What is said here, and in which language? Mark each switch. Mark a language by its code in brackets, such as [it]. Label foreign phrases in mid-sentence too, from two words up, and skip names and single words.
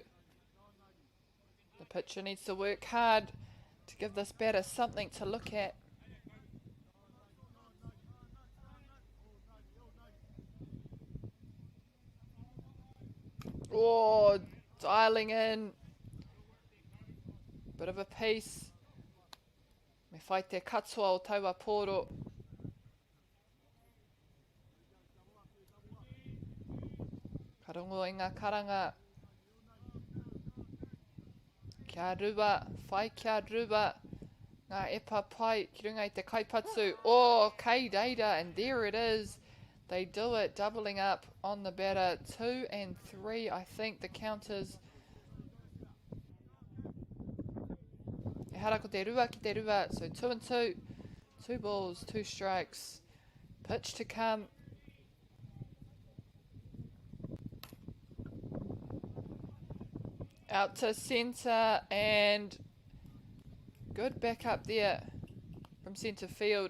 [en] The pitcher needs to work hard to give this batter something to look at. Oh, dialing in. Bit of a piece. [mi] Me whai te katoa o taua poro. Karongo i ngā karanga. Kia rua, whai kia rua. Ngā epa pai, ki runga i te kaipatu. Oh, kei reira, [en] and there it is. They do it, doubling up on the batter. 2 and 3, I think the counters. [mi] E hara ko te rua ki te rua, [en] so 2 and 2. 2 balls, 2 strikes. Pitch to come. Out to centre, and good back up there from centre field.